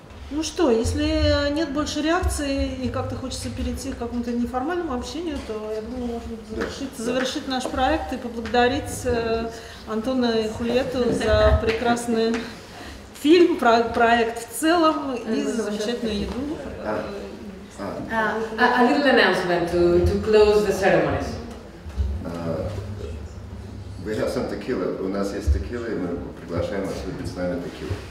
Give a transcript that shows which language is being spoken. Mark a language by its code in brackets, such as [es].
[ru] Ну что, если нет больше реакции и как-то хочется перейти к какому-то неформальному общению, то я думаю, можно завершить наш проект и поблагодарить Антона и Хульету за прекрасный фильм, проект в целом и за замечательную еду. [en] A little announcement to close the ceremonies. We have some tequila. [ru] У нас есть текила, и мы приглашаем вас выпить с нами текилу.